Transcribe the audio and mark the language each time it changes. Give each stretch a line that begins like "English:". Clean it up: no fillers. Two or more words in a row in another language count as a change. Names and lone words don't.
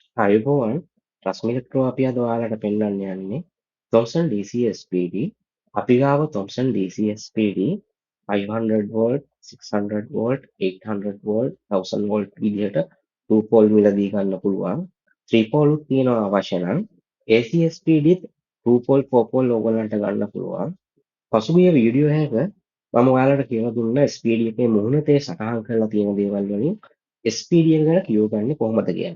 Sinhala: අයුබෝවන් රස්මිලට්‍රෝ අපි අද ඔයාලට පෙන්වන්න යන්නේ Thomson DC SPD. අපි ගාව Thomson DC SPD 500 volt, 600 volt, 800 volt, 1000 volt විදිහට 2 pole මිලදී ගන්න පුළුවන්. 3 pole උත් තියෙනවා අවශ්‍ය නම්. AC SPD 2 pole 4 pole ඕගොල්ලන්ට ගන්න පුළුවන්. පසුගිය වීඩියෝ එකක මම ඔයාලට කියලා දුන්න SPD එකේ මුහුණතේ සටහන් කරලා තියෙන දේවල් වලින් SPD එක ගැන කියවගන්නේ කොහොමද කියලා.